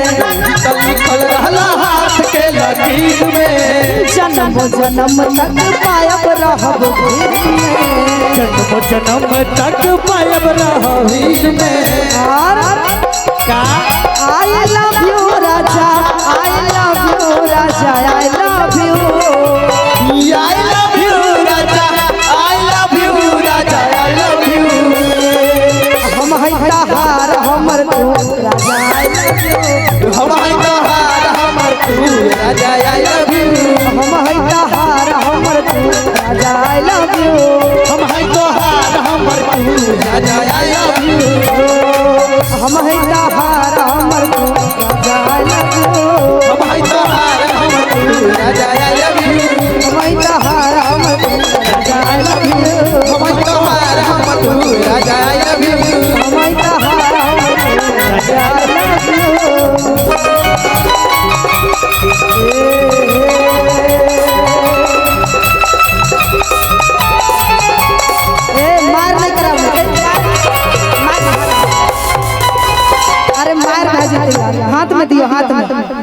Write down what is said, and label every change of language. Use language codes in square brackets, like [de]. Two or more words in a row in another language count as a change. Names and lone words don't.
[bho] लिखल रहला हाथ के लकीर में। जन्म जन्म तक पायब रहब भीर में, जन्म जन्म तक पायब रहबीर में। और का [en] I love you राजा, I love you राजा, I love you. I love you राजा, I love you राजा, I love you। [bho] हम है तहार हमर तू राजा, [en] I love you. [bho] हम है तोहार हमर तू राजा, [en] I love you। [bho] हम है तहार हमर तू राजा, [en] I love you. [bho] हम है तोहार हमर तू राजा, [en] I love you। [bho] हम है तहार हमर तू राजा, [en] I love you. [bho] हम है तोहार हमर तू राजा, [en] I love you। [bho] हम है तहार हमर तू राजा, [en] I love you. [bho] हम है तोहार हमर तू राजा, [en] I love you। [bho] हम है तहार हमर तू राजा, [en] I love you. [bho] मार नहीं करा अरे मार भेज हाथ में दियो, हाथ में।